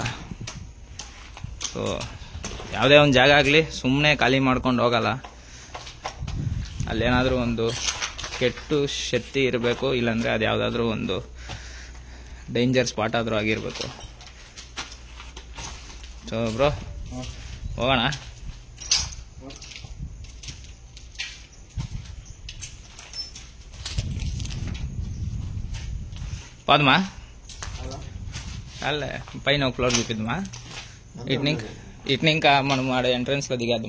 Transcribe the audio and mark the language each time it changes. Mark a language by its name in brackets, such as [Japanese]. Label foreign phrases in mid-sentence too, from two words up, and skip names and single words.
[Kannada] ಸೊ ಯಾವುದೇ ಒಂದು ಜಾಗ ಆಗಲಿ ಸುಮ್ಮನೆ ಖಾಲಿ ಮಾಡ್ಕೊಂಡು ಹೋಗಲ್ಲ. ಅಲ್ಲೇನಾದರೂ ಒಂದು ಕೆಟ್ಟು ಶಕ್ತಿ ಇರಬೇಕು, ಇಲ್ಲಾಂದರೆ ಅದು ಯಾವುದಾದ್ರೂ ಒಂದು [English] danger spot [Kannada] ಆದರೂ ಆಗಿರಬೇಕು. [English] so bro [Kannada] ಹೋಗೋಣ. [Telugu] పోదమా అల్లే పైన ఒక ఫ్లోర్ చూపిద్దామా? ఇట్ని ఇంకా మనం ఆడ ఎంట్రన్స్ లో దిగేద్దాం.